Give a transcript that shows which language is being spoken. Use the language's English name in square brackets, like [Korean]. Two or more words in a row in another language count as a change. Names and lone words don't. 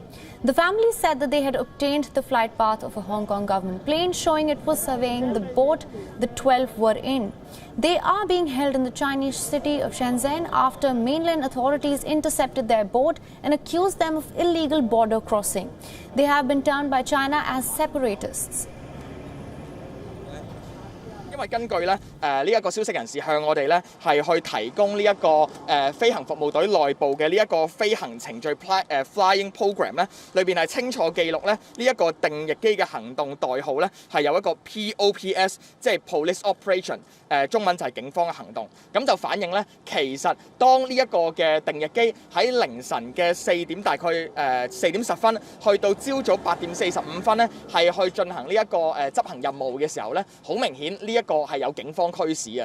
[English] The family said that they had obtained the flight path of a Hong Kong government plane showing it was surveying the boat the 12 were in. They are being held in the Chinese city of Shenzhen after mainland authorities intercepted their boat and accused them of illegal border crossing. They have been termed by China as separatists. [Cantonese] 因為根據呢一個消息人士向我哋呢係去提供呢一個飛行服務隊內部嘅呢一個飛行程序 [English] flying program [Cantonese] 呢，裏邊係清楚記錄呢一個定翼機嘅行動代號呢係有一個 POPS， 即係 [English] Police Operation， [Cantonese] 中文就係警方嘅行動。咁就反映呢，其實當呢一個嘅定翼機喺凌晨嘅4點大概4點10分，去到朝早8點45分呢，係去進行呢一個執行任務嘅時候呢，好明顯呢一個係有警方驅使嘅。